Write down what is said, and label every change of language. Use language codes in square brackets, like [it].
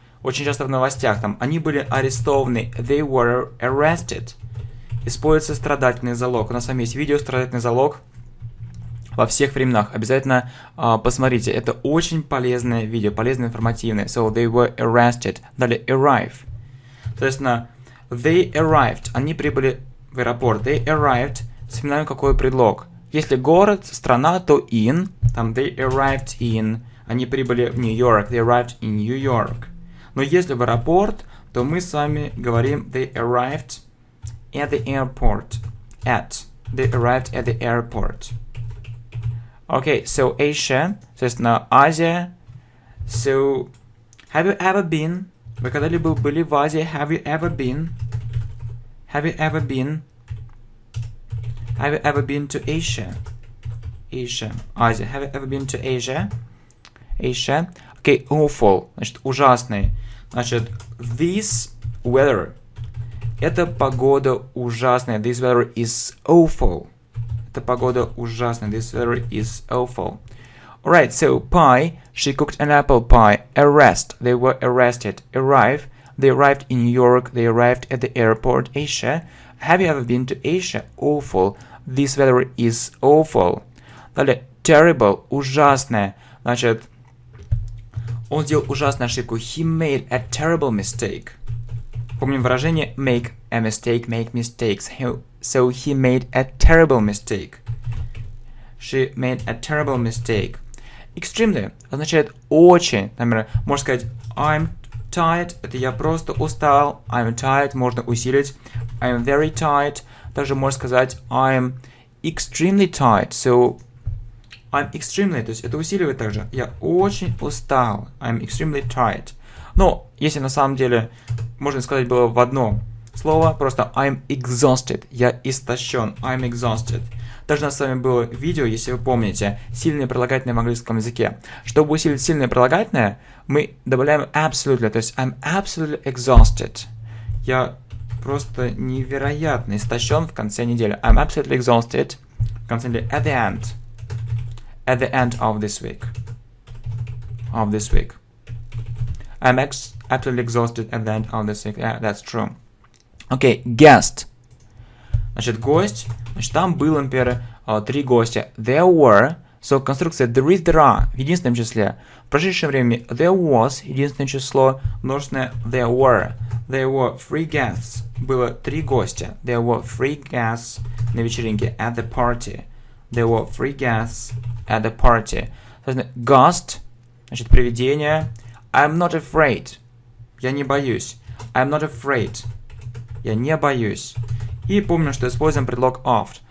[ru] Очень часто в новостях там они были арестованы. [en] They were arrested. [ru] Используется страдательный залог. У нас с вами есть видео «Страдательный залог» во всех временах. Обязательно посмотрите. Это очень полезное видео, полезное, информативное. [en] So, they were arrested. [ru] Далее, arrive. Соответственно, they arrived. Они прибыли в аэропорт. [en] They arrived. [ru] Вспоминаем, какой предлог. Если город, страна, то in. Там [en] they arrived in. [ru] Они прибыли в Нью-Йорк. [en] They arrived in New York. [ru] Но если в аэропорт, то мы с вами говорим [en] they arrived at the airport. They arrived at the airport. Okay, so Asia. [ru] Соответственно, Азия. [en] So, have you ever been? [ru] Вы когда-либо были в Азии? [en] Have you ever been? Have you ever been? Have you ever been to Asia? Asia. Азия. Have you ever been to Asia? Asia. Okay, awful. [ru] Значит, ужасный. Значит, this weather. Эта погода ужасная. [en] This weather is awful. [ru] Эта погода ужасная. [en] This weather is awful. Alright, so pie. She cooked an apple pie. Arrest. They were arrested. Arrive. They arrived in New York. They arrived at the airport. Asia. Have you ever been to Asia? Awful. This weather is awful. [ru] Далее, terrible. Ужасная. Значит, он сделал ужасную ошибку. [en] He made a terrible mistake. [ru] Помним выражение [en] make a mistake, make mistakes. So he made a terrible mistake. She made a terrible mistake. [ru] Extremely означает очень. Например, можно сказать [en] I'm tired, [ru] это я просто устал. I'm tired можно усилить. [en] I'm very tired. [ru] Также можно сказать [en] I'm extremely tired. [ru] So I'm extremely, то есть это усиливает также. Я очень устал. [en] I'm extremely tired. [ru] Но если на самом деле можно сказать было в одно слово, просто I'm exhausted. Я истощен. [en] I'm exhausted. [ru] Также у нас с вами было видео, если вы помните, сильные прилагательные в английском языке. Чтобы усилить сильное прилагательное, мы добавляем absolutely, то есть [en] I'm absolutely exhausted. [ru] Я просто невероятно истощен в конце недели. [en] I'm absolutely exhausted [ru] в конце недели. [en] At the end of this week. I'm absolutely exhausted at the end of this week. Yeah, that's true. Okay, guest. [ru] Значит, гость. Значит, там было, например, 3 гостя. [en] There were. [ru] So, конструкция there is, there are в единственном числе. В прошедшем времени there was, единственное число, множественное there were. [en] There were 3 guests. [ru] Было 3 гостя. [en] There were 3 guests [ru] на вечеринке. [en] At the party. There were 3 guests at the party. [ru] Соответственно, ghost, значит, привидение. [en] I'm not afraid. [ru] Я не боюсь. [en] I'm not afraid. Я не боюсь. [ru] И помню, что используем предлог of.